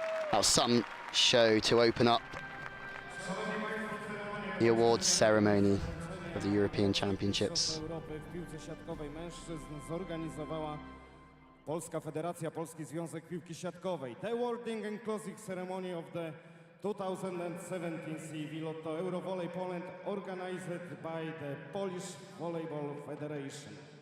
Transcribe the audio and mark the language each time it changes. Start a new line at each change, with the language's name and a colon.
English: That was some show to open up the awards ceremony of the European Championships.
Polish: Europy w piłce siatkowej mężczyzn zorganizowała Polska Federacja, Polski Związek Piłki Siatkowej.
English: The awarding and closing ceremony of the 2017 VĐ Eurovolley Poland organized by the Polish Volleyball Federation.